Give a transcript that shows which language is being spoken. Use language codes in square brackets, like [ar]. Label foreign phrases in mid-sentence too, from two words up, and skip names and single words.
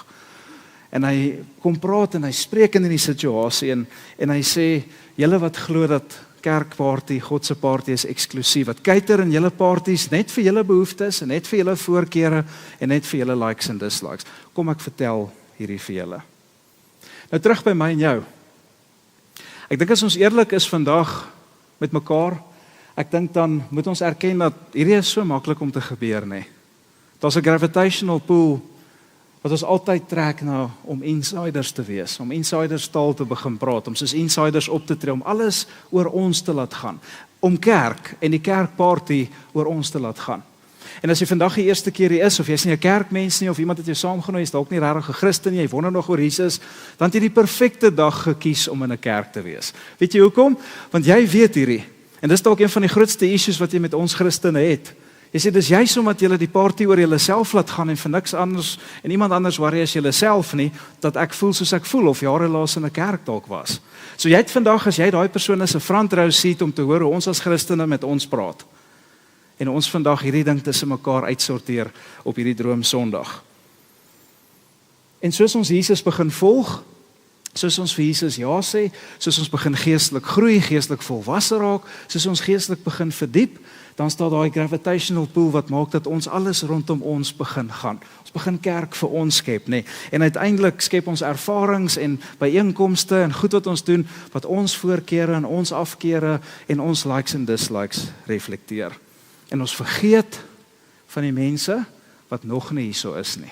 [af] En hy kom praat en hy spreek in die situasie en hy sê, julle wat glo dat kerkparty, God se party is eksklusief, wat cater in julle parties net vir julle behoeftes en net vir julle voorkeure en net vir julle likes en dislikes. Kom ek vertel hierdie vir julle. Nou terug by my en jou. Ek dink as ons eerlik is vandag met mekaar, ek dink dan moet ons erken dat hierdie is so maklik om te gebeur, nê. Daar's 'n [en] gravitational pull [af] wat ons altyd trek na om insiders te wees, om insiders taal te begin praat, om soos insiders op te tree, om alles oor ons te laat gaan, om kerk en die kerkparty oor ons te laat gaan. En as jy vandag die eerste keer hier is, of jy's nie 'n kerkmens nie, of iemand het jou saamgenooi, is dalk nie regtig 'n Christen nie, jy wonder nog oor Jesus, dan het jy die perfekte dag gekies om in 'n kerk te wees. Weet jy hoekom? Want jy weet hierdie, en dis dalk een van die grootste issues wat jy met ons Christene het. Jy sê, dis juist omdat julle die party oor julle self laat gaan en vir niks anders, en iemand anders worry as julle self nie, dat ek voel soos ek voel, of jare laas in 'n kerk dalk was. So jy het vandag, as jy daai persoon is, 'n [en] front row seat [af] om te hoor hoe ons as Christene met ons praat. En ons vandag hierdie ding tussen mekaar uitsorteer op hierdie droom Sondag. En soos ons Jesus begin volg, soos ons vir Jesus ja sê, soos ons begin geestelik groei, geestelik volwasse raak, soos ons geestelik begin verdiep, dan staan daai [en] gravitational pull [af] wat maak dat ons alles rondom ons begin gaan. Ons begin kerk vir ons skep, nê. En uiteindelik skep ons ervarings en byeenkomste en goed wat ons doen, wat ons voorkeure en ons afkeure en ons likes en dislikes reflekteer. En ons vergeet van die mense wat nog nie hierso is nie.